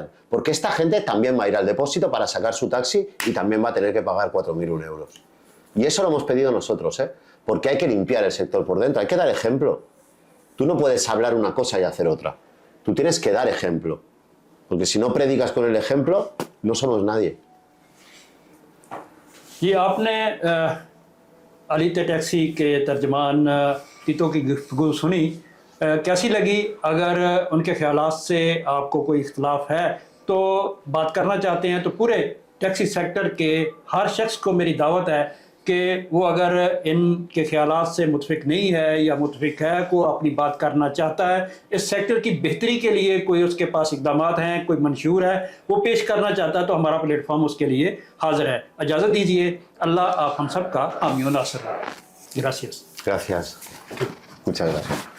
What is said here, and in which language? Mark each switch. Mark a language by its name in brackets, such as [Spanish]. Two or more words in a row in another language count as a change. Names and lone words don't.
[Spanish] Porque esta gente también va a ir al depósito para sacar su taxi y también va a tener que pagar 4.000 euros. Y eso lo hemos pedido nosotros, ¿eh? Porque hay que limpiar el sector por dentro, hay que dar ejemplo. Tú no puedes hablar una cosa y hacer otra. Tú tienes que dar ejemplo. Porque si no predicas con el ejemplo, no somos nadie. [Urdu] یہ آپ نے علی ٹیکسی کے ترجمان ٹیتو کی گفتگو سنی، کیسی لگی? اگر ان کے خیالات سے آپ کو کوئی اختلاف ہے تو بات کرنا چاہتے ہیں تو پورے [English] taxi sector [Urdu] کے ہر شخص کو میری دعوت ہے کہ وہ اگر ان کے خیالات سے متفق نہیں ہے یا متفق ہے، کو اپنی بات کرنا چاہتا ہے، اس سیکٹر کی بہتری کے لیے کوئی اس کے پاس اقدامات ہیں، کوئی منشور ہے، وہ پیش کرنا چاہتا ہے، تو ہمارا پلیٹ فارم اس کے لیے حاضر ہے. اجازت دیجیے. اللہ آپ ہم سب کا حامی و ناصر رہے. [Spanish] ग्रासियस। Gracias. Muchas gracias.